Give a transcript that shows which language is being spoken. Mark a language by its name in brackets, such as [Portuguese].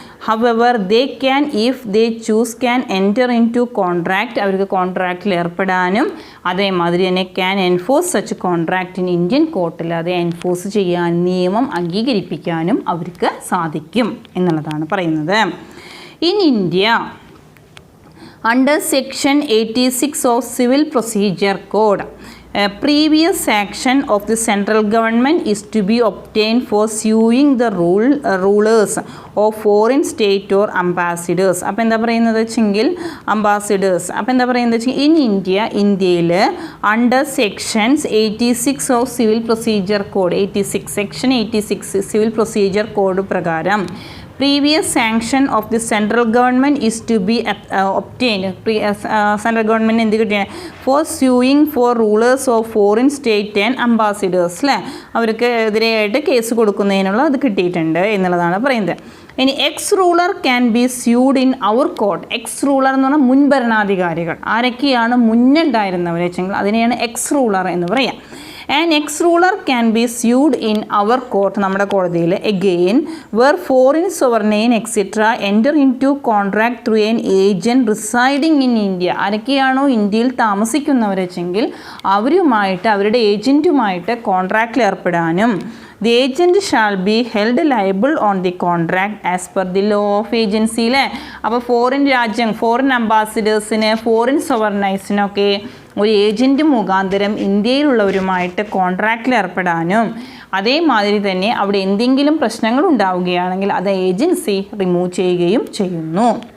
[English] However they can if they choose can enter into contract. [Malayalam] അവർക്ക് കോൺട്രാക്റ്റിൽ ഏർപ്പെടാനും അതേമാതിരി തന്നെ [English] can enforce such contract in Indian കോർട്ടിൽ [Malayalam] അത് enforce ചെയ്യാൻ നിയമം അംഗീകരിപ്പിക്കാനും അവർക്ക് സാധിക്കും എന്നുള്ളതാണ് പറയുന്നത്. [English] In India under section 86 of civil procedure code previous action of the central government is to be obtained for suing the rulers of foreign state or ambassadors. [Malayalam] അപ്പോൾ എന്താ പറയുന്നത് വെച്ചെങ്കിൽ അംബാസിഡേഴ്സ്. അപ്പോൾ എന്താ പറയുന്നത് വെച്ചെങ്കിൽ ഇന്ത്യയിൽ [English] under sections 86 of civil procedure code [Malayalam] 86 section 86 civil procedure code പ്രകാരം [English] previous sanction of the central government is to be obtained. Central government [Malayalam] എന്ത് കിട്ടിയ [English] for suing for rulers of foreign state and ambassadors [Malayalam] അല്ലേ. അവർക്ക് എതിരെയായിട്ട് case കൊടുക്കുന്നതിനുള്ള അത് കിട്ടിയിട്ടുണ്ട് എന്നുള്ളതാണ് പറയുന്നത്. ഇനി [English] Ex ruler can be sued in our court. Ex ruler [Malayalam] എന്ന് പറഞ്ഞാൽ മുൻഭരണാധികാരികൾ. ആരൊക്കെയാണ് മുന്നുണ്ടായിരുന്നവർ വെച്ചെങ്കിൽ അതിനെയാണ് എക്സ് റൂളർ എന്ന് പറയാം. [English] An ex-ruler can be sued in our court, [Malayalam] നമ്മുടെ കോടതിയിൽ, [English] again where foreign sovereign etc. enter into contract through an agent residing in India. [Malayalam] ആരൊക്കെയാണോ ഇന്ത്യയിൽ താമസിക്കുന്നവർ വെച്ചെങ്കിൽ അവരുമായിട്ട് അവരുടെ ഏജൻറ്റുമായിട്ട് കോൺട്രാക്റ്റിൽ ഏർപ്പെടാനും [English] the agent shall be held liable on the contract as per the law of agency [Malayalam] അല്ലേ. അപ്പോൾ foreign അംബാസിഡേഴ്സിന് foreign സോവർനൈസിനൊക്കെ ഒരു agent മുഖാന്തരം ഇന്ത്യയിലുള്ളവരുമായിട്ട് കോൺട്രാക്റ്റിൽ ഏർപ്പെടാനും അതേമാതിരി തന്നെ അവിടെ എന്തെങ്കിലും പ്രശ്നങ്ങൾ ഉണ്ടാവുകയാണെങ്കിൽ അത് ഏജൻസി റിമൂവ് ചെയ്യുകയും ചെയ്യുന്നു.